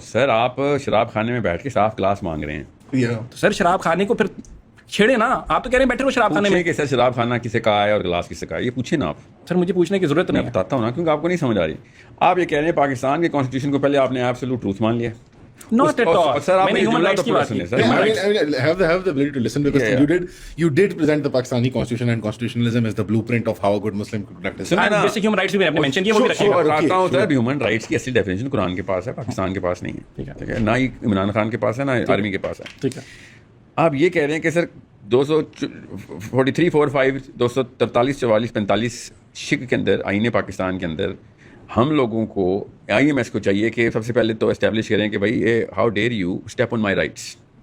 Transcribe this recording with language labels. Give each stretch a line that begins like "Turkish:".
Urdu: سر آپ شراب خانے میں بیٹھ کے صاف کلاس مانگ رہے ہیں. سر شراب کھانے کو پھر چھیڑے نا, آپ تو کہہ رہے ہیں بیٹھے ہو شراب خانے میں. کہ سر شراب خانہ کسے کہا ہے اور گلاس کسے کہا ہے, یہ پوچھیں نا آپ. سر مجھے پوچھنے کی ضرورت نہیں ہے, بتاتا ہوں نا, کیونکہ آپ کو نہیں سمجھ آ رہی. آپ یہ کہہ رہے ہیں پاکستان کے کانسٹیٹیوشن کو پہلے آپ نے ایبسولوٹ ٹروتھ مان لیا.
English: Not at all.
Urdu: سر آپ میں نے human rights کی بات کی.
English: have the ability to listen because you did present the Pakistani constitution and constitutionalism as the blueprint of how a good Muslim could practice. And basic human rights
Urdu: بھی آپ نے mention کیا, وہ بھی رکھیے گا. بتاتا ہوں سر, ہیومن رائٹس کی اصلی ڈیفینیشن قرآن کے پاس ہے, پاکستان کے پاس نہیں ہے. ٹھیک ہے, نہ ہی عمران خان کے پاس ہے, نہ آرمی کے پاس ہے. ٹھیک ہے, آپ یہ کہہ رہے ہیں کہ سر 243 45 243 44 45 شک کے اندر, آئین پاکستان کے اندر ہم لوگوں کو, آئی ایم ایس کو چاہیے کہ سب سے پہلے تو اسٹیبلش کریں کہ بھائی یہ
English: How dare you step on my rights.